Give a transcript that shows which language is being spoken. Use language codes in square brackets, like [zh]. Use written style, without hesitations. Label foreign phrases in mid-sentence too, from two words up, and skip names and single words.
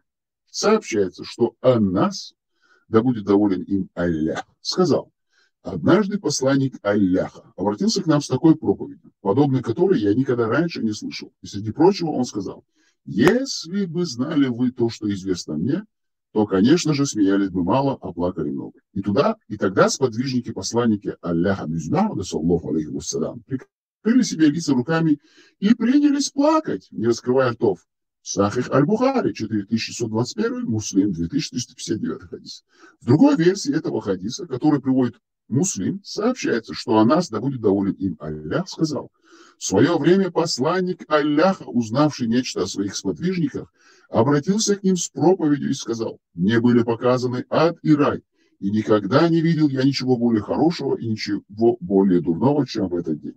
[ru] Сообщается, что Аннас, да будет доволен им Аллах, сказал: однажды посланник Аллаха обратился к нам с такой проповедью, подобной которой я никогда раньше не слышал. И среди прочего он сказал: если бы знали вы то, что известно мне, то, конечно же, смеялись бы мало, а плакали много. И тогда сподвижники посланники Аллаха Мухаммада, [ar] صلى الله عليه وسلم, [ru] прикрыли себе лица руками и принялись плакать, не раскрывая ртов. Сахих Аль-Бухари, 4621, Муслим, 2359 хадис. В другой версии этого хадиса, который приводит Муслим, сообщается, что Анас, да будет доволен им Аллах, сказал: в свое время посланник Аллаха, узнавший нечто о своих сподвижниках, обратился к ним с проповедью и сказал: мне были показаны ад и рай, и никогда не видел я ничего более хорошего и ничего более дурного, чем в этот день.